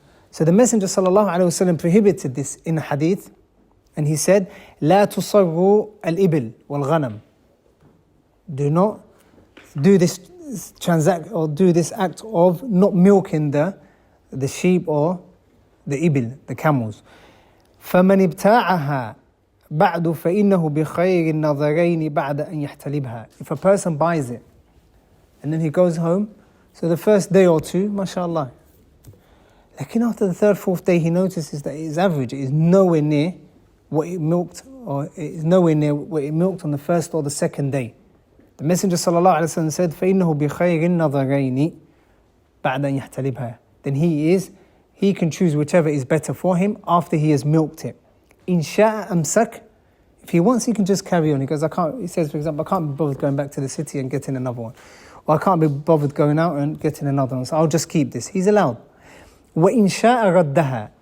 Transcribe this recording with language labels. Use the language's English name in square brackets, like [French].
[English] So the Messenger ﷺ prohibited this in a hadith, and he said, لا تصروا الإبل والغنم. Do not do this act of not milking the sheep or the ibil, the camels. [Arabic] فمن ابتاعها بعد فإنه بخير النظرين بعد أن يحتلبها. [English] If a person buys it and then he goes home, so the first day or two, mashallah. Lakin after the third, fourth day, he notices that it is average. It is nowhere near what it milked, or it is nowhere near what it milked on the first or the second day. The Messenger ﷺ said, فإنه بخير النظرين بعد أن يحتلبها. Then he can choose whichever is better for him after he has milked it. In sha'a amsak. If he wants, he can just carry on. He goes, he says, for example, I can't be bothered going back to the city and getting another one. Or I can't be bothered going out and getting another one. So I'll just keep this. He's allowed. وَإِنْ شَاءَ رَدَّهَا.